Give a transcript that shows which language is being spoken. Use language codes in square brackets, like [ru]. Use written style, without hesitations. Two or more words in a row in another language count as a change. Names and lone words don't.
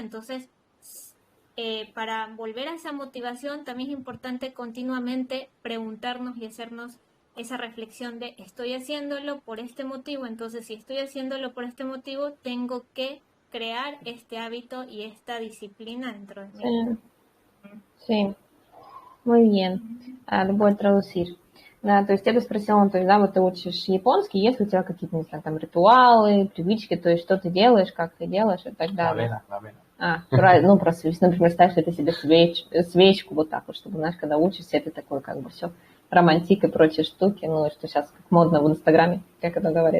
[es] Entonces, para volver a esa motivación también es importante continuamente preguntarnos y hacernos esa reflexión de estoy haciéndolo por este motivo, entonces si estoy haciéndolo por este motivo, tengo que crear este hábito y esta disciplina dentro de mí. Sí, muy bien. Lo voy a traducir. [ru] Да, то есть я бы спросила, то есть, да, вот ты учишь японский, есть ли у тебя какие-то, не знаю, там ритуалы, привычки, то есть что ты делаешь, как ты делаешь и так далее. [es] La vena. [ru] Ну, просто, например, ставишь ли ты себе свечку вот так вот, чтобы, знаешь, когда учишься, это такое как бы все романтик и прочие штуки, ну, что сейчас как модно в Инстаграме, как это говорит.